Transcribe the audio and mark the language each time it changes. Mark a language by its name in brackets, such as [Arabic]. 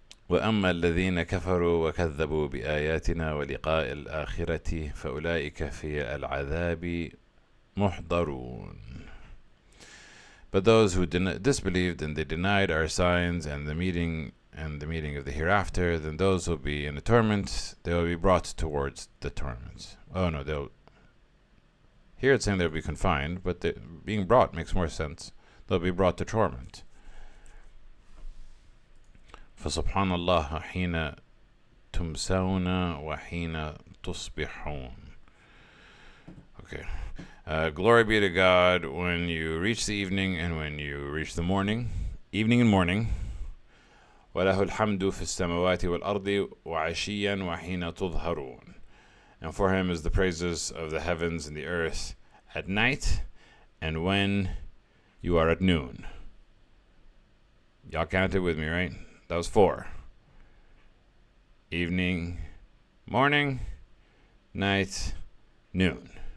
[Arabic] وأما الذين كفروا وكذبوا بآياتنا ولقاء الآخرة فأولئك في العذاب محضرون. [English] But those who disbelieved and they denied our signs and the meeting of the hereafter, then those will be in the torment. They will be brought towards the torment. Oh no, here it's saying they'll be confined, but being brought makes more sense. They'll be brought to torment. [Arabic] فسبحان الله حين تمسون وحين تصبحون. [English] Okay. Glory be to God when you reach the evening and when you reach the morning, evening and morning. [Arabic] وله الحمد في السماوات والأرض وعشيا وحين تظهرون. [English] And for him is the praises of the heavens and the earth at night and when you are at noon. Y'all counted with me, right? That was 4. Evening, morning, night, noon.